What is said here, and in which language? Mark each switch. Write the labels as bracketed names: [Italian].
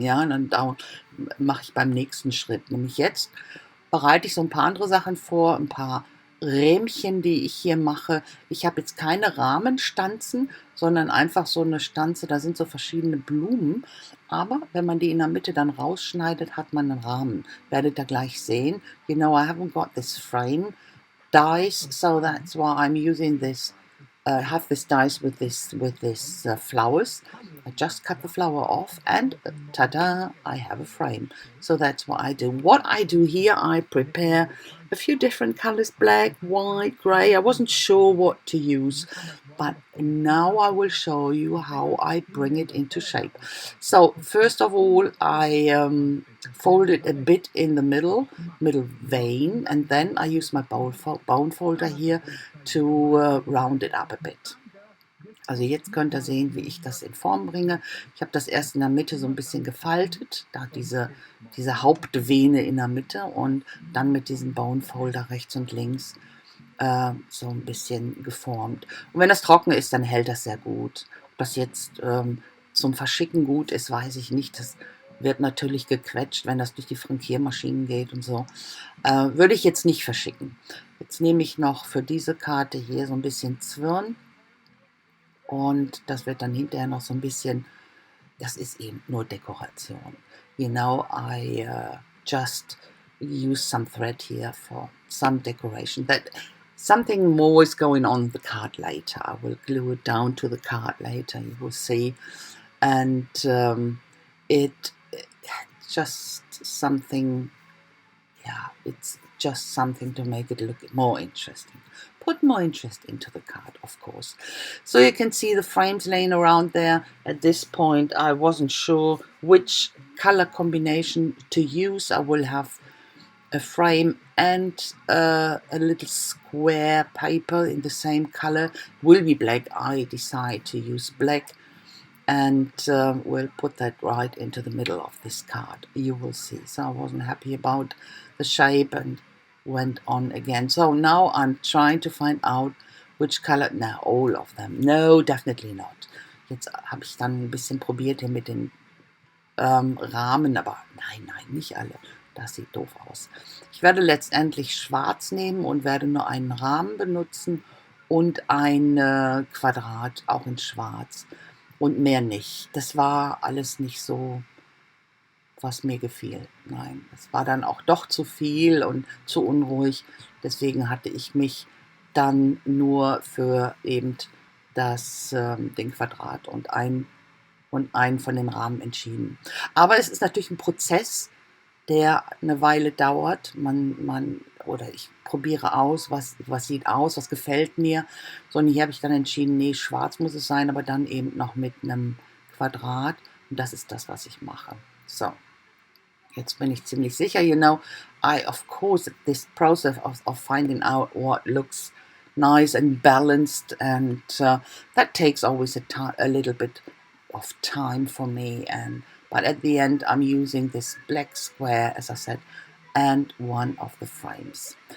[German] Ja, und dann mache ich beim nächsten Schritt. Nämlich jetzt bereite ich so ein paar andere Sachen vor, ein paar Rähmchen, die ich hier mache. Ich habe jetzt keine Rahmenstanzen, sondern einfach so eine Stanze, da sind so verschiedene Blumen. Aber wenn man die in der Mitte dann rausschneidet, hat man einen Rahmen. Werdet ihr gleich sehen. [English] You know, I haven't got this frame dies, so that's why I'm using this. Have this dies with this flowers. I just cut the flower off and ta-da, I have a frame. So that's what I do. What I do here, I prepare a few different colors, black, white, grey. I wasn't sure what to use, but now I will show you how I bring it into shape. So first of all, I fold it a bit in the middle vein, and then I use my bone folder here to round it up a bit. [German] Also jetzt könnt ihr sehen, wie ich das in Form bringe. Ich habe das erst in der Mitte so ein bisschen gefaltet, da diese Hauptvene in der Mitte und dann mit diesem Bone Folder rechts und links so ein bisschen geformt. Und wenn das trocken ist, dann hält das sehr gut. Ob das jetzt zum Verschicken gut ist, weiß ich nicht. Das wird natürlich gequetscht, wenn das durch die Frankiermaschinen geht und so. Würde ich jetzt nicht verschicken. Jetzt nehme ich noch für diese Karte hier so ein bisschen Zwirn. Und das wird dann hinterher noch so ein bisschen, das ist eben nur Dekoration. [English] You know, I just use some thread here for some decoration. That something more is going on the card later. I will glue it down to the card later, you will see. And it's just something, yeah, it's just something to make it look more interesting. Put more interest into the card, of course. So you can see the frames laying around there. At this point, I wasn't sure which color combination to use. I will have a frame and a little square paper in the same color. Will be black. I decide to use black. And we'll put that right into the middle of this card. You will see. So I wasn't happy about the shape and went on again. So now I'm trying to find out which color. Now all of them. No, definitely not. [German] Jetzt habe ich dann ein bisschen probiert hier mit den Rahmen, aber nein, nicht alle. Das sieht doof aus. Ich werde letztendlich schwarz nehmen und werde nur einen Rahmen benutzen und ein Quadrat auch in schwarz und mehr nicht. Das war alles nicht so was mir gefiel. Nein, es war dann auch doch zu viel und zu unruhig. Deswegen hatte ich mich dann nur für eben den Quadrat und einen von den Rahmen entschieden. Aber es ist natürlich ein Prozess, der eine Weile dauert. Oder ich probiere aus, was sieht aus, was gefällt mir. So, und hier habe ich dann entschieden, nee, schwarz muss es sein, aber dann eben noch mit einem Quadrat. Und das ist das, was ich mache. So, jetzt bin ich ziemlich sicher. [English] Of course, this process of finding out what looks nice and balanced, and that takes always a little bit of time for me. But at the end, I'm using this black square, as I said, and one of the frames.